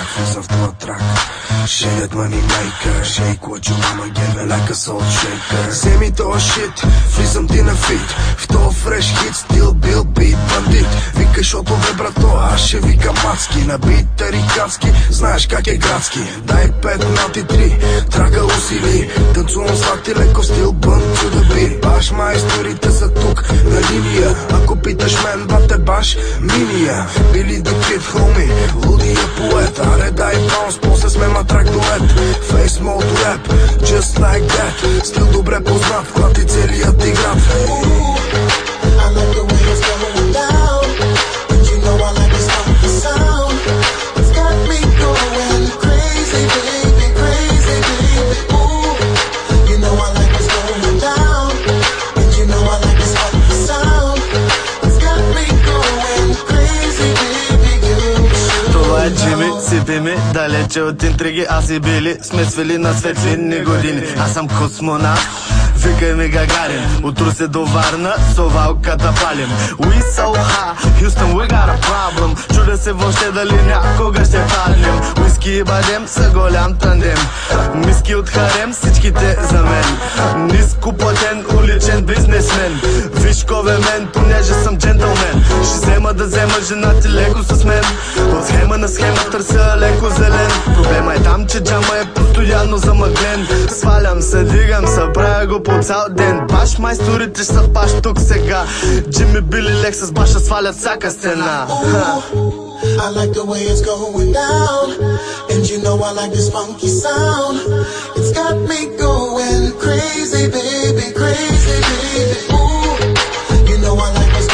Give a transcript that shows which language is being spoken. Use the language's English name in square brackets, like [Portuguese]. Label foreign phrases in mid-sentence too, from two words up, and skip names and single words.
[Bulgarian] Влизам в това трак. [English] Shit money maker, shake what you wanna give it like a soul shaker. [Bulgarian] Вземи тоя shit, влизам ти на фит. В тоя фреш хит, стил бил бит бандит. Викай шото бе брато, аз ще викам мацки. На бит тарикатски, знаеш как е градски. Дай 5 на 3, трака усили. Танцувам сладки леко в стил бън [English] to the beat. [Bulgarian] Баш майсторите са тук на линия. Ако питаш мен, бате баш миния. Били да [English] hit, homie, [Bulgarian] лудия поет. Аре дай баунс, после сме матрак дует. [English] Face mode rap, just like that. [Bulgarian] Стил добре познат, хвати целият ти град. [English] I like the way it's going down, and you know I like this funky sound. It's got me going crazy, baby, crazy, baby. Ooh, you know I like this going down, and you know I like this funky sound. It's got me going crazy, baby, you. [Bulgarian] Това е Джими, сипи ми, далече от интриги, аз и Били сме свили на светлинни години. Аз съм космонавт, викай ми Гагарин. От Русе до Варна, совалката палим. [English] We so high, Houston, we got a problem. [Bulgarian] Чудя се въобще дали някога ще паднем. Уиски и бадем са голям тандем. Миски от харем, всичките за мен. Ниско платен, уличен бизнесмен. Вишкове мен, понеже съм джентълмен. Ще взема да взема жена ти леко с мен. От схема на схема търся леко зелен. Проблема е там, че джама е постоянно замъглен. Свалям се, дигам се, правя го по цял ден. Баш майсторите ще са баш тук сега. Джими, Били, Лексус, баша свалят всяка стена. [English] I like the way it's going down, and you know I like this funky sound. It's got me going crazy, baby, crazy, baby. Ooh, you know I like